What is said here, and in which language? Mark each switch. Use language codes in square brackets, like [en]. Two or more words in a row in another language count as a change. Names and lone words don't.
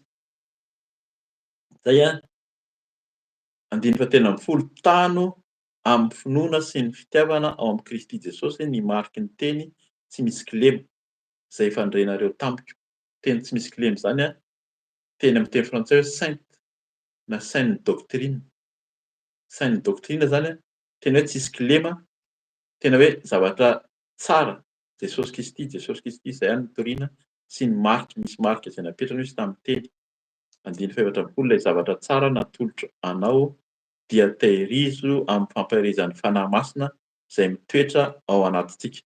[mg] Zay andiny fahatelo amby folo tano amin'ny finoana sy ny fitiavana ao amin'ny Kristy Jesosy ny mariky ny teny tsy misy kilema zay fandrenareo tamiko. Teny tsy misy kilema zany teny amin'ny teny frantsay hoe sainte na [fr] saine doctrine. Saine doctrine [mg] zany teny hoe tsisy kilema, tena hoe zavatra tsara. Jesosy Kristy zay ny torina sy ny mariky, misy marika izay napetrany izy tamin'ny teny. Andiny fahaefatra amby folo ilay zavatra tsara natolotra anao dia tahirizo amin'ny fampahirizan'ny fanahy masina izay mitoetra ao anatintsika.